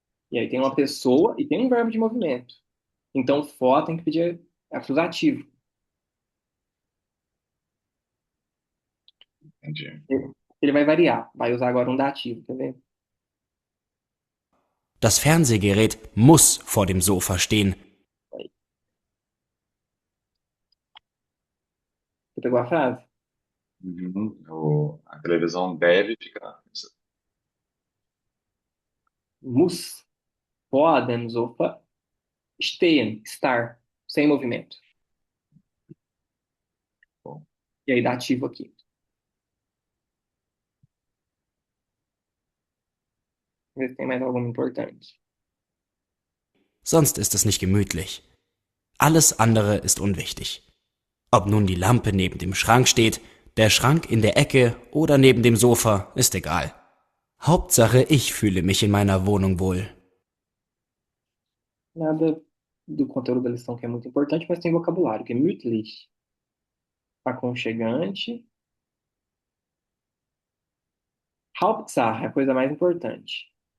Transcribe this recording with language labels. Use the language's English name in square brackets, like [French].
[Portuguese] E aí tem uma pessoa e tem um verbo de movimento. Então, for tem que pedir acusativo. Entendi. Ele vai variar. Vai usar agora um dativo, tá vendo? [German] Das Fernsehgerät muss vor dem Sofa stehen. [Portuguese] Você pegou a frase? Uhum. A televisão deve ficar. [German] Muss vor dem Sofa stehen, [Portuguese] estar, sem movimento. Bom, E aí, dativo aqui. Ver se tem mais alguma importante. [German] Sonst ist es nicht gemütlich. Alles andere ist unwichtig. Ob nun die Lampe neben dem Schrank steht, der Schrank in der Ecke oder neben dem Sofa, ist egal. Hauptsache, ich fühle mich in meiner Wohnung wohl. [Portuguese] Nada do conteúdo da lição que é muito importante, mas tem vocabulário. Gemütlich, aconchegante. Hauptsache, a coisa mais importante.